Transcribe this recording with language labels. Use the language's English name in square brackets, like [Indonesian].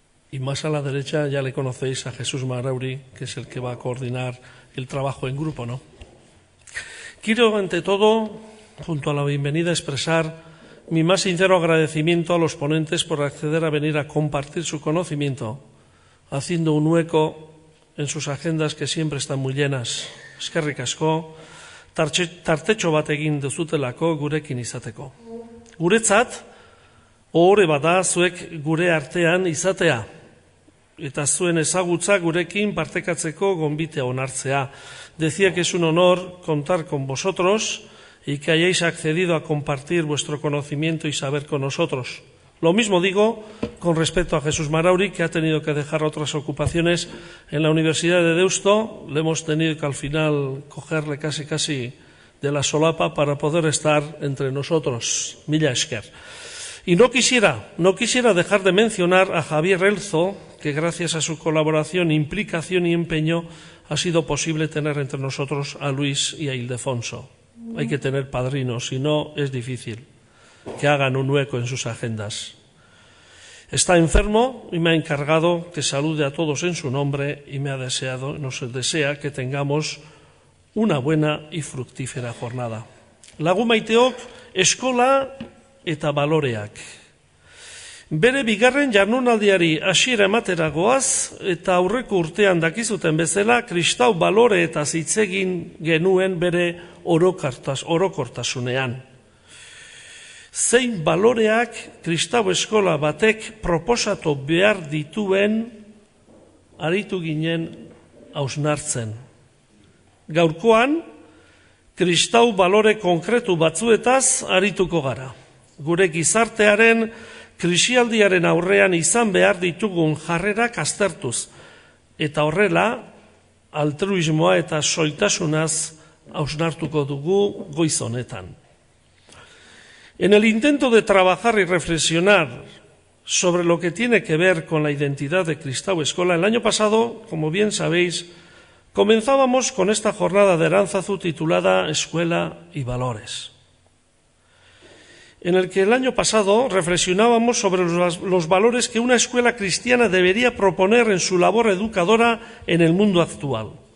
[Spanish] Y más a la derecha ya le conocéis a Jesús Marauri, que es el que va a coordinar el trabajo en grupo, ¿no? Quiero, ante todo, junto a la bienvenida, expresar mi más sincero agradecimiento a los ponentes por acceder a venir a compartir su conocimiento, haciendo un hueco en sus agendas que siempre están muy llenas. [Basque] Eskerrik asko, tartetxo bat egin duzutelako gurekin izateko. Guretzat, ohore bada zuek gure artean izatea, eta zuen ezagutza gurekin partekatzeko gonbite onartzea. [Spanish] Decía que es un honor contar con vosotros y que hayáis accedido a compartir vuestro conocimiento y saber con nosotros. Lo mismo digo con respecto a Jesús Marauri, que ha tenido que dejar otras ocupaciones en la Universidad de Deusto. Le hemos tenido que al final cogerle casi de la solapa para poder estar entre nosotros. [Basque] Mila esker. [Spanish] Y no quisiera dejar de mencionar a Javier Elzo, que gracias a su colaboración, implicación y empeño ha sido posible tener entre nosotros a Luis y a Ildefonso. Hay que tener padrinos, si no es difícil que hagan un hueco en sus agendas. Está enfermo y me ha encargado que salude a todos en su nombre y nos desea que tengamos una buena y fructífera jornada. [Basque] Lagun maiteok, eskola eta baloreak. Bere bigarren jardunaldiari hasiera ematera goaz, eta aurreko urtean dakizuten bezala, kristau balore eta hitz egin genuen bere orokortasunean. Zein baloreak kristau eskola batek proposatu behar dituen aritu ginen hausnartzen. Gaurkoan, kristau balore konkretu batzuetaz arituko gara. Gure gizartearen krisialdiaren aurrean izan behar ditugun jarrerak aztertuz, eta horrela altruismoa eta soiltasunaz hausnartuko dugu goiz honetan. [Spanish] En el intento de trabajar y reflexionar sobre lo que tiene que ver con la identidad de Kristau Eskola, el año pasado, como bien sabéis, comenzábamos con esta jornada de Arantzazu titulada Escuela y Valores, en el que el año pasado reflexionábamos sobre los valores que una escuela cristiana debería proponer en su labor educadora en el mundo actual.